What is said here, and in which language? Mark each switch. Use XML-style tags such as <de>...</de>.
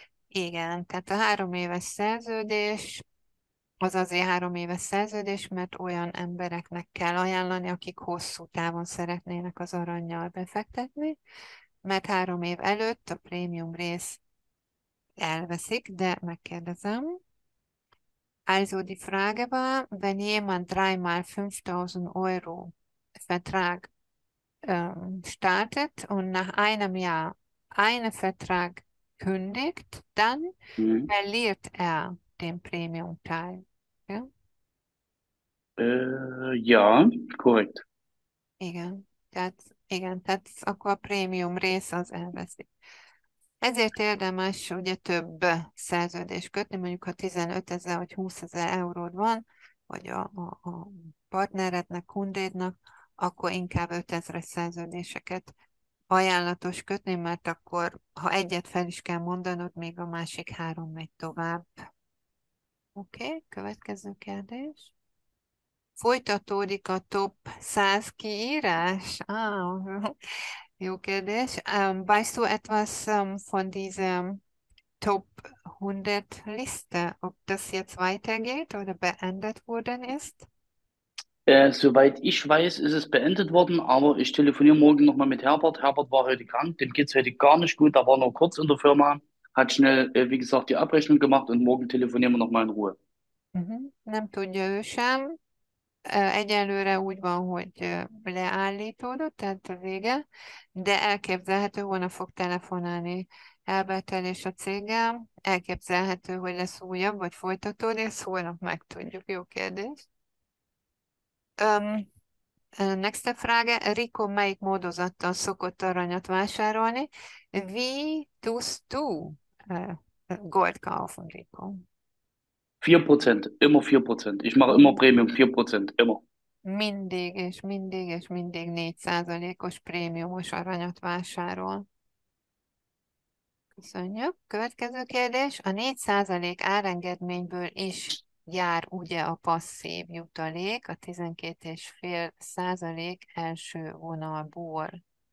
<hu>Igen, tehát a 3 éves szerződés az azért 3 éves szerződés, mert olyan embereknek kell ajánlani, akik hosszú távon szeretnének az arannyal befektetni, mert 3 év előtt a prémium rész elveszik, de megkérdezem.</hu> <de>Also die Frage war, wenn jemand 3 mal 5000 Euro Vertrag startet und nach einem Jahr einen Vertrag kündigt, dann Mhm. verliert er den Premium-Teil. Ja? Ja, korrekt.</de> <hu>Igen, tehát akkor a prémium rész az elveszik. Ezért érdemes ugye több szerződést kötni, mondjuk ha 15 000 vagy 20 000 euród van, vagy a partnerednek, kundédnak, akkor inkább 5000-es szerződéseket ajánlatos kötni, mert akkor, ha egyet fel is kell mondanod, még a másik 3 megy tovább. Oké, következő kérdés. Folytatódik a top 100 kiírás? Jó kérdés.</hu> <de>Weißt du etwas von diesem Top 100 Liste, ob das jetzt weitergeht oder beendet worden ist? Soweit ich weiß, ist es beendet worden, aber ich telefoniere morgen nochmal mit Herbert. Herbert war heute krank, dem geht's heute gar nicht gut. Da war nur kurz in der Firma, hat schnell, wie gesagt, die Abrechnung gemacht und morgen telefonieren wir nochmal in Ruhe.</de> <hu>Nem tudja ő sem. Egyelőre úgy van, hogy leállítódott, tehát a vége, de elképzelhető, holnap fog telefonálni Elbertel és a céggel. Elképzelhető, hogy lesz újabb, vagy folytatódik, ezt holnap megtudjuk. Jó kérdés.</hu> <de>Nächste Frage.</de> <hu>Rico melyik módozattal szokott aranyat vásárolni?</hu> <de>Wie tust du Gold kaufen, Rico? 4%, immer 4%. Ich mache immer Premium 4%, immer.</de> <hu>Mindig és mindig és mindig 4%-os prémiumos aranyat vásárol. Köszönjük. Következő kérdés. A 4% árengedményből is jár ugye a passzív jutalék, a 12,5% első vonalból.</hu>